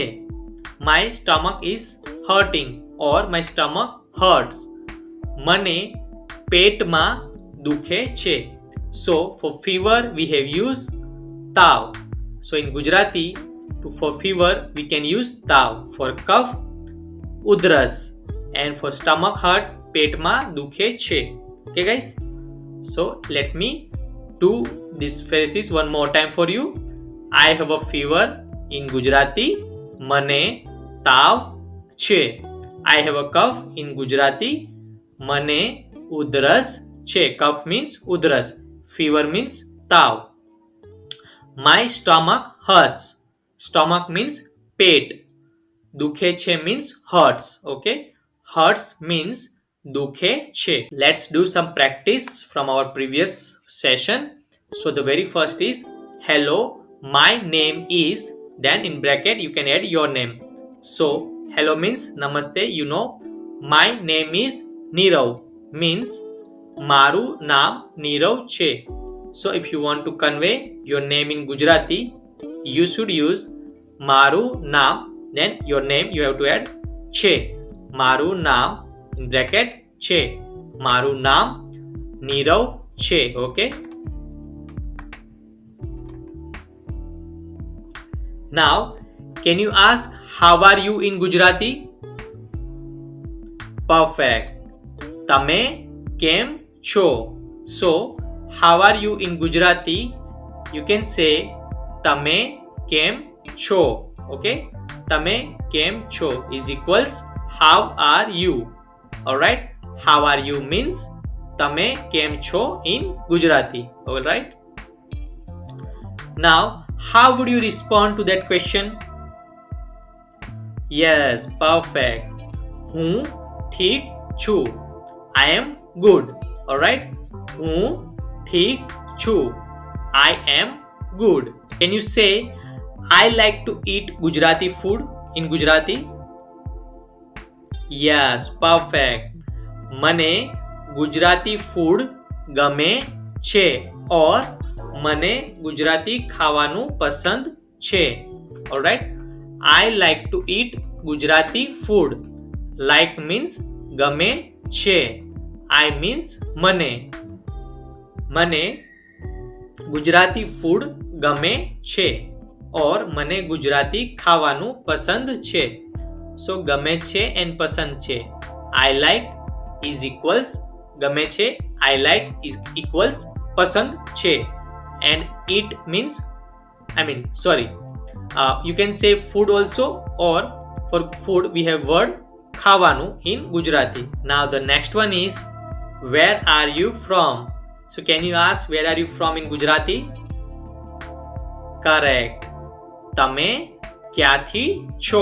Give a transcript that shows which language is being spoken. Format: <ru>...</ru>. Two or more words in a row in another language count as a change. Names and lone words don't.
<en>My stomach is hurting or my stomach hurts.</en> <gu>મને પેટમાં દુખે છે.</gu> <en>So for fever we have used તાવ. So in Gujarati for fever we can use તાવ. For cough ઉધરસ and for stomach hurt</en> <gu>પેટમાં દુખે છે.</gu> <en>Okay guys, so let me do this phrases one more time for you. I have a fever in Gujarati</en> <gu>મને તાવ છે.</gu> <en>I have a cough in Gujarati</en> <gu>મને ઉધરસ છે.</gu> <en>cough means ઉધરસ. fever means તાવ. My stomach hurts. stomach means પેટ.</en> <gu>દુખે છે</gu> <en>means hurts. Okay, hurts means</en> <gu>દુખે છે.</gu> <en>Let's do some practice from our previous session. So the very first is hello, my name is, then in bracket you can add your name. So hello means namaste, you know. My name is Nirav means</en> <gu>મારું નામ નીરવ છે.</gu> <en>So if you want to convey your name in Gujarati, you should use</en> <gu>મારું નામ,</gu> <en>then your name you have to add છે.</en> <gu>મારું નામ</gu> <en>in bracket</en> <gu>છે. મારું નામ નીરવ છે.</gu> <en>Okay, now can you ask how are you in Gujarati? Perfect.</en> <gu>તમે કેમ છો?</gu> <en>So how are you in Gujarati? You can say</en> <gu>તમે કેમ છો.</gu> <en>Okay,</en> <gu>તમે કેમ છો</gu> <en>is equals how are you. Alright, how are you means</en> <gu>તમે કેમ છો</gu> <en>in Gujarati. Alright, now how would you respond to that question? Yes, perfect.</en> <gu>હું ઠીક છું.</gu> <en>I am good. Alright,</en> <gu>હું ઠીક છું.</gu> <en>I am good. Can you say I like to eat Gujarati food in Gujarati? Yes, perfect.</en> <gu>મને ગુજરાતી ફૂડ ગમે છે or મને ગુજરાતી ખાવાનું પસંદ છે.</gu> <en>Alright, I like to eat Gujarati food. like means</en> <gu>ગમે છે.</gu> <en>I means મને.</en> <gu>મને ગુજરાતી ફૂડ ગમે છે. ઓર મને ગુજરાતી ખાવાનું પસંદ છે.</gu> <en>સો</en> <gu>ગમે છે</gu> <en>એન્ડ</en> <gu>પસંદ છે.</gu> <en>I like is equals</en> <gu>ગમે છે.</gu> <en>I like is equals</en> <gu>પસંદ છે.</gu> <en>and it means sorry, you can say food also, or for food we have word ખાવાનું in Gujarati. Now the next one is where are you from? So can you ask where are you from in Gujarati? Correct.</en> <gu>તમે ક્યાંથી છો?</gu>